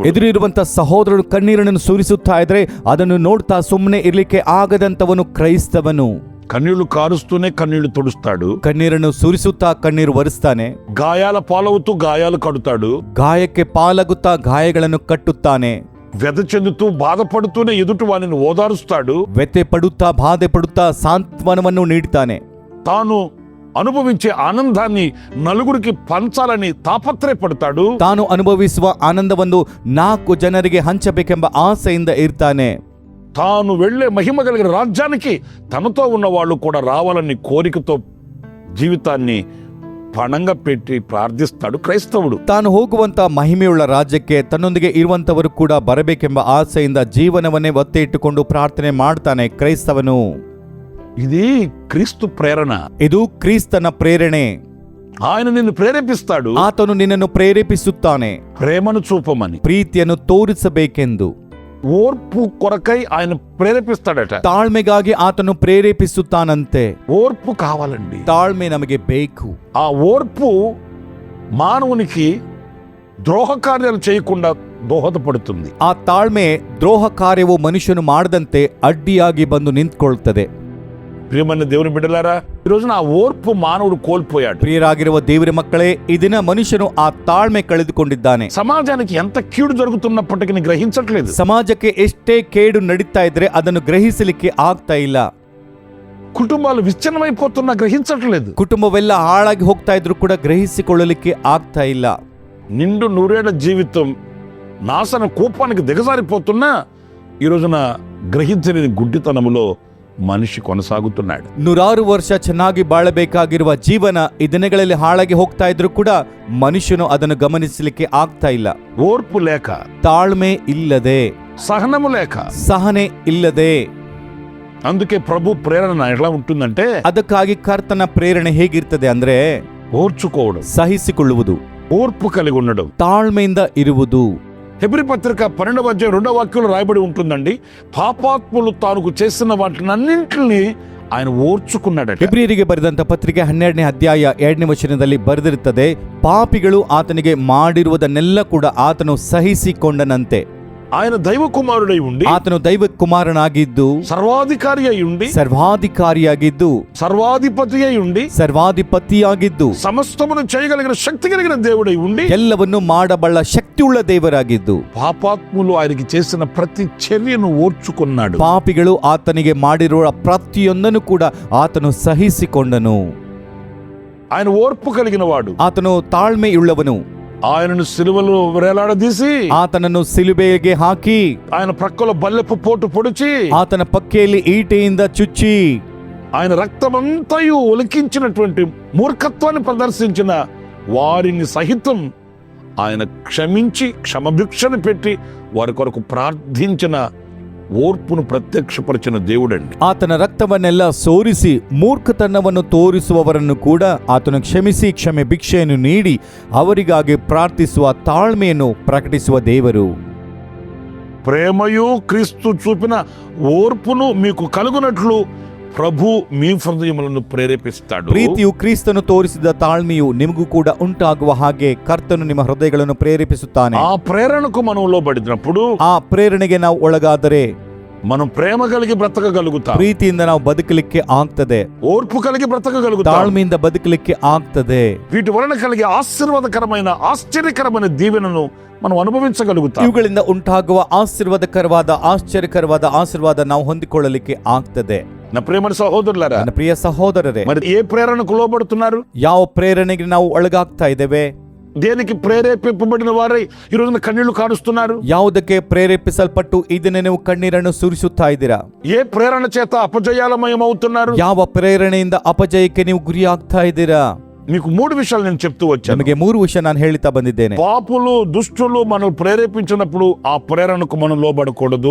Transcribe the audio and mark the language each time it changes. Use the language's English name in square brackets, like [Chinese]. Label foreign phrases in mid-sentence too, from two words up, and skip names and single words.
[Kannada] ಎದುರಿರುವಂತ ಸಹೋದರನು ಕಣ್ಣೀರನ್ನು ಸುರಿಸುತ್ತಾ ಇದ್ರೆ ಅದನ್ನು ನೋಡ್ತಾ ಸುಮ್ಮನೆ ಇರ್ಲಿಕ್ಕೆ ಆಗದಂತವನು ಕ್ರೈಸ್ತವನು. [Telugu] కన్నీళ్లు కారుస్తూనే కన్నీళ్లు తుడుస్తాడు, [Kannada] ಕಣ್ಣೀರನ್ನು ಸುರಿಸುತ್ತಾ ಕಣ್ಣೀರು ಒರೆಸ್ತಾನೆ, [Telugu] గాయాల పాలవుతూ గాయాలు కడుతాడు, [Kannada] ಗಾಯಕ್ಕೆ ಪಾಲಾಗುತ್ತಾ ಗಾಯಗಳನ್ನು ಕಟ್ಟುತ್ತಾನೆ, [Telugu] వ్యధ చెందుతూ బాధపడుతూనే ఎదుటి వారిని ఓదారుస్తాడు, [Kannada] ವ್ಯಥೆ ಪಡುತ್ತಾ ಬಾಧೆ ಪಡುತ್ತಾ ಸಾಂತ್ವನವನ್ನು ನೀಡುತ್ತಾನೆ, [Telugu] తాను అనుభవించే ఆనందాన్ని నలుగురికి పంచాలని తాపత్రయపడతాడు, [Kannada] ತಾನು ಅನುಭವಿಸುವ ಆನಂದವನ್ನು 4 ಜನರಿಗೆ ಹಂಚಬೇಕೆಂಬ ಆಸೆಯಿಂದ ಇರ್ತಾನೆ, [Telugu] తాను వెళ్లే మహిమ కలిగిన రాజ్యానికి తనతో ఉన్న వాళ్ళు కూడా రావాలని కోరికతో జీవితాన్ని పణంగా పెట్టి ప్రార్థిస్తాడు క్రైస్తవుడు. [Kannada] ತಾನು ಹೋಗುವಂತ ಮಹಿಮೆಯುಳ್ಳ ರಾಜ್ಯಕ್ಕೆ ತನ್ನೊಂದಿಗೆ ಇರುವಂತವರು ಕೂಡ ಬರಬೇಕೆಂಬ ಆಸೆಯಿಂದ ಜೀವನವನ್ನೇ ಒತ್ತೆ ಇಟ್ಟುಕೊಂಡು ಪ್ರಾರ್ಥನೆ ಮಾಡ್ತಾನೆ ಕ್ರೈಸ್ತವನು. [Telugu] ఇది క్రీస్తు ప్రేరణ. [Kannada] ಇದು ಕ್ರಿಸ್ತನ ಪ್ರೇರಣೆ. [Telugu] ఆయన నిన్ను ప్రేరేపిస్తాడు, [Kannada] ಆತನು ನಿನ್ನನ್ನು ಪ್ರೇರೇಪಿಸುತ್ತಾನೆ [Telugu] ప్రేమను చూపమని, [Kannada] ಪ್ರೀತಿಯನ್ನು ತೋರಿಸಬೇಕೆಂದು. [Telugu] ఓర్పు కొరకై ఆయన ప్రేరేపిస్తాడట. [Kannada] ತಾಳ್ಮೆಗಾಗಿ ಆತನು ಪ್ರೇರೇಪಿಸುತ್ತಾನಂತೆ. [Telugu] ఓర్పు కావాలండి. [Kannada] ತಾಳ್ಮೆ ನಮಗೆ ಬೇಕು. [Telugu] ఆ ఓర్పు మానవునికి ద్రోహ కార్యాలు చేయకుండా దోహదపడుతుంది. [Kannada] ಆ ತಾಳ್ಮೆ ದ್ರೋಹ ಕಾರ್ಯವು ಮನುಷ್ಯನು ಮಾಡದಂತೆ ಅಡ್ಡಿಯಾಗಿ ಬಂದು ನಿಂತ್ಕೊಳ್ತದೆ. [Telugu] ప్రియమైన దేవుని బిడ్డలారా, ఈ రోజున ఆ ఓర్పు మానవుడు కోల్పోయాడు. [Kannada] ಪ್ರಿಯರಾಗಿರುವ ದೇವರ ಮಕ್ಕಳೇ, ಈ ದಿನ ಮನುಷ್ಯನು ಆ ತಾಳ್ಮೆ ಕಳೆದುಕೊಂಡಿದ್ದಾನೆ. [Telugu] సమాజానికి ఎంత కీడు జరుగుతున్నప్పటికీ గ్రహించట్లేదు. [Kannada] ಸಮಾಜಕ್ಕೆ ಎಷ್ಟೇ ಕೇಡು ನಡೀತಾ ಇದ್ರೆ ಅದನ್ನು ಗ್ರಹಿಸಲಿಕ್ಕೆ ಆಗ್ತಾ ಇಲ್ಲ. [Telugu] కుటుంబాలు విచ్ఛిన్నమైపోతున్నా గ్రహించట్లేదు. [Kannada] ಕುಟುಂಬವೆಲ್ಲ ಹಾಳಾಗಿ ಹೋಗ್ತಾ ಇದ್ರು ಕೂಡ ಗ್ರಹಿಸಿಕೊಳ್ಳಲಿಕ್ಕೆ ಆಗ್ತಾ ಇಲ್ಲ. [Telugu] నిండు నూరేళ్ల జీవితం నాశన కోపానికి దిగజారిపోతున్నా ఈ రోజున గ్రహించలేని గుడ్డితనములో మనిషి కొనసాగుతున్నాడు. [Kannada] 100 ವರ್ಷ ಚೆನ್ನಾಗಿ ಬಾಳಬೇಕಾಗಿರುವ ಜೀವನ ಈ ದಿನಗಳಲ್ಲಿ ಹಾಳಾಗಿ ಹೋಗ್ತಾ ಇದ್ರು ಕೂಡ ಮನುಷ್ಯನು ಅದನ್ನು ಗಮನಿಸಲಿಕ್ಕೆ ಆಗ್ತಾ ಇಲ್ಲ. [Telugu] ఓర్పు లేక, [Kannada] ತಾಳ್ಮೆ ಇಲ್ಲದೆ, [Telugu] సహనము లేక, [Kannada] ಸಹನೆ ಇಲ್ಲದೆ. [Telugu] అందుకే ప్రభు ప్రేరణ ఎలా ఉంటుందంటే, [Kannada] ಅದಕ್ಕಾಗಿ ಕರ್ತನ ಪ್ರೇರಣೆ ಹೇಗಿರ್ತದೆ ಅಂದ್ರೆ [Telugu] ఓర్చుకోవడం, [Kannada] ಸಹಿಸಿಕೊಳ್ಳುವುದು, [Telugu] ఓర్పు కలిగి ఉండడం, [Kannada] ತಾಳ್ಮೆಯಿಂದ ಇರುವುದು. [Telugu] హెబ్రీ పత్రిక 12వ అధ్యాయం 2వ వాక్యంలో రాయబడి ఉంటుందండి, పాపాత్ములు తాను చేసిన వాటినన్నింటినీ ఆయన ఓర్చుకున్నాడట. [Kannada] ಹೆಬ್ರಿಯರಿಗೆ ಬರೆದಂತ ಪತ್ರಿಕೆ 12ನೇ ಅಧ್ಯಾಯ 2ನೇ ವಚನದಲ್ಲಿ ಬರೆದಿರುತ್ತದೆ, ಪಾಪಿಗಳು ಆತನಿಗೆ ಮಾಡಿರುವುದನ್ನೆಲ್ಲ ಕೂಡ ಆತನು ಸಹಿಸಿಕೊಂಡನಂತೆ. [Telugu] ఆయన దైవ కుమారుడై ఉండి, [Kannada] ಆತನು ದೈವ ಕುಮಾರನಾಗಿದ್ದು, [Telugu] సర్వాధికారి అయి ఉండి, [Kannada] ಸರ್ವಾಧಿಕಾರಿಯಾಗಿದ್ದು, [Telugu] సర్వాధిపతి అయి ఉండి, [Kannada] ಸರ್ವಾಧಿಪತಿಯಾಗಿದ್ದು, [Telugu] సమస్తమును చేయగలిగిన శక్తి కలిగిన దేవుడై ఉండి, [Kannada] ಎಲ್ಲವನ್ನು ಮಾಡಬಲ್ಲ ಶಕ್ತಿಯುಳ್ಳ ದೇವರಾಗಿದ್ದು, [Telugu] పాపాత్ములు ఆయనకి చేసిన ప్రతి చర్యను ఓర్చుకున్నాడు. [Kannada] ಪಾಪಿಗಳು ಆತನಿಗೆ ಮಾಡಿರುವ ಪ್ರತಿಯೊಂದನ್ನು ಕೂಡ ಆತನು ಸಹಿಸಿಕೊಂಡನು. [Telugu] ఆయన ఓర్పు కలిగిన వాడు, [Kannada] ಆತನು ತಾಳ್ಮೆಯುಳ್ಳವನು. [Telugu] ఆయనను సిలువలో వేలాడదీసి [Kannada] ಆತನನ್ನು ಸಿಲುಬೆಗೆ ಹಾಕಿ [Telugu] ఆయన ప్రక్కలో బల్లెపు పోటు పొడిచి [Kannada] ಆತನ ಪಕ್ಕೆಯಲ್ಲಿ ಈಟೆಯಿಂದ ಚುಚ್ಚಿ [Telugu] ఆయన రక్తమంతయు ఒలికించినటువంటి మూర్ఖత్వాన్ని ప్రదర్శించిన వారిని సహితం ఆయన క్షమించి క్షమభిక్షను పెట్టి వారి కొరకు ప్రార్థించిన ఓర్పును ప్రత్యక్షపరిచిన దేవుడండి. [Kannada] ಆತನ ರಕ್ತವನ್ನೆಲ್ಲ ಸೋರಿಸಿ ಮೂರ್ಖತನವನ್ನು ತೋರಿಸುವವರನ್ನು ಕೂಡ ಆತನು ಕ್ಷಮಿಸಿ ಕ್ಷಮೆ ಭಿಕ್ಷೆಯನ್ನು ನೀಡಿ ಅವರಿಗಾಗಿ ಪ್ರಾರ್ಥಿಸುವ ತಾಳ್ಮೆಯನ್ನು ಪ್ರಕಟಿಸುವ ದೇವರು. [Telugu] ప్రేమయు క్రీస్తు చూపిన ఓర్పును మీకు కలుగునట్లు ప్రభు మీ హృదయములను ప్రేరేపిస్తాడు. [Kannada] ಪ್ರೀತಿಯು ಕ್ರಿಸ್ತನು ತೋರಿಸಿದ ತಾಳ್ಮೆಯು ನಿಮಗೂ ಕೂಡ ಉಂಟಾಗುವ ಹಾಗೆ ಕರ್ತನು ನಿಮ್ಮ ಹೃದಯಗಳನ್ನು ಪ್ರೇರೇಪಿಸುತ್ತಾನೆ. [Telugu] ఆ ప్రేరణకు మనం లోబడినప్పుడు [Kannada] ಆ ಪ್ರೇರಣೆಗೆ ನಾವು ಒಳಗಾದರೆ [Telugu] మనం ప్రేమ కలిగి బ్రతకగలుగుతాం. [Kannada] ಪ್ರೀತಿಯಿಂದ ನಾವು ಬದುಕಲಿಕ್ಕೆ ಆಗ್ತದೆ, [Telugu] ఓర్పు కలిగి బ్రతకగలుగుతాం. [Kannada] ತಾಳ್ಮೆಯಿಂದ ಬದುಕಲಿಕ್ಕೆ ಆಗ್ತದೆ. [Telugu] వీటి వలన కలిగే ఆశీర్వాదకరమైన ఆశ్చర్యకరమైన దీవెనను మనం అనుభవించగలుగుతాం. [Kannada] ಇವುಗಳಿಂದ ಉಂಟಾಗುವ ಆಶೀರ್ವಾದಕರವಾದ ಆಶ್ಚರ್ಯಕರವಾದ ಆಶೀರ್ವಾದ ನಾವು ಹೊಂದಿಕೊಳ್ಳಲಿಕ್ಕೆ ಆಗ್ತದೆ. [Telugu] నా ప్రేమని సహోదరులారా, [Kannada] ನನ್ನ ಪ್ರಿಯ ಸಹೋದರರೇ, [Telugu] మరి ఏ ప్రేరణకు లోబడుతున్నారు? [Kannada] ಯಾವ ಪ್ರೇರಣೆಗೆ ನಾವು ಒಳಗಾಗ್ತಾ ಇದ್ದೇವೆ? [Telugu] దేనికి ప్రేరేపింపబడిన వారై ఈ రోజున కన్నీళ్లు కారుస్తున్నారు? [Kannada] ಯಾವುದಕ್ಕೆ ಪ್ರೇರೇಪಿಸಲ್ಪಟ್ಟು ಇದನ್ನೇ ನೀವು ಕಣ್ಣೀರನ್ನು ಸುರಿಸುತ್ತಾ ಇದ್ದೀರಾ? [Telugu] ఏ ప్రేరణ చేత అపజయాలమయం అవుతున్నారు? [Kannada] ಯಾವ ಪ್ರೇರಣೆಯಿಂದ ಅಪಜಯಕ್ಕೆ ನೀವು ಗುರಿಯಾಗ್ತಾ ಇದ್ದೀರಾ? [Telugu] మీకు 3 విషయాలు నేను చెప్తూ వచ్చాను. [Kannada] ನಮಗೆ 3 ವಿಷಯ ನಾನು ಹೇಳ್ತಾ ಬಂದಿದ್ದೇನೆ. [Telugu] పాపులు దుష్టులు మనం ప్రేరేపించినప్పుడు ఆ ప్రేరణకు మనం లోబడకూడదు.